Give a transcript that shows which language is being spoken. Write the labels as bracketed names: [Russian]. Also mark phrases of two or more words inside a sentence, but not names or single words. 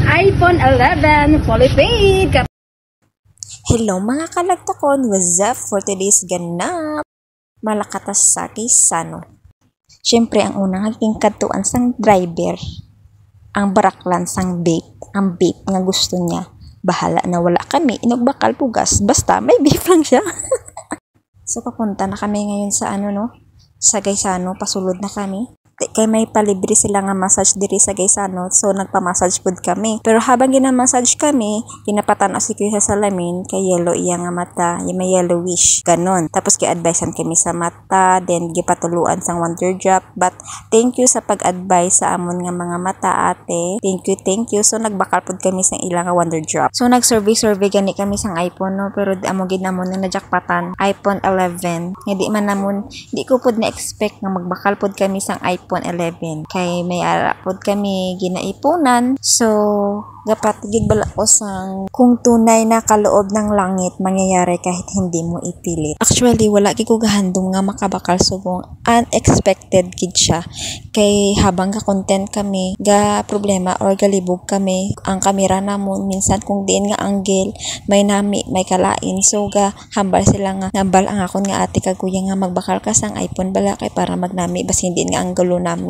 [English] iPhone 11 fully paid. [Hiligaynon] Hello mga kalagtokon, [English] what's up for today's [Hiligaynon] ganap? Malakatas sa Kisano. Siyempre, ang unang aking katuan sang driver, ang baraklan sang vape, ang vape nga gusto niya. Bahala na wala kami, inugbakal pugas, basta may vape lang siya. [Filipino] So, papunta na kami ngayon sa sa Gaisano, [Hiligaynon] pasulod na kami. Kay may palibre sila nga massage diri sa Gaisano, so nagpa-massage pod kami. Pero habang gina-massage kami, kinapatan si Kuya sa salamin, kay yellow iya nga mata, [Filipino] yung may yellowish, ganon. [Hiligaynon] Tapos gi-advisean kami sa mata, then gipatuluan sang wonder drop. [English] But thank you [Hiligaynon] sa pag-advise sa amon nga mga mata, [English] ate. Thank you. [Hiligaynon] So nagbakal pod kami sang ilang nga wonder drop. So nag-survey gani kami sang iPhone, no, pero amo gid namon na najakpatan iPhone 11. Hindi man namon, di ko pod na-expect nga magbakal pod kami sang iPhone 11 kay may ara pod kami ginaipunan, so dapat gid bala ko sang [Filipino] kung tunay na kaloob ng langit mangyayari kahit hindi mo ipilit. [Hiligaynon] Actually wala gid ko gahandom nga makabakal, subong unexpected gid siya kay habang ka content kami ga problema or galibog kami ang kamera namon minsan kung diin nga angle may nami may kalain, so ga hambal sila nga ngambal ang akon nga ate kag kuya nga magbakal ka sang iPhone bala kay para magnami bas hindi nga angulo nami.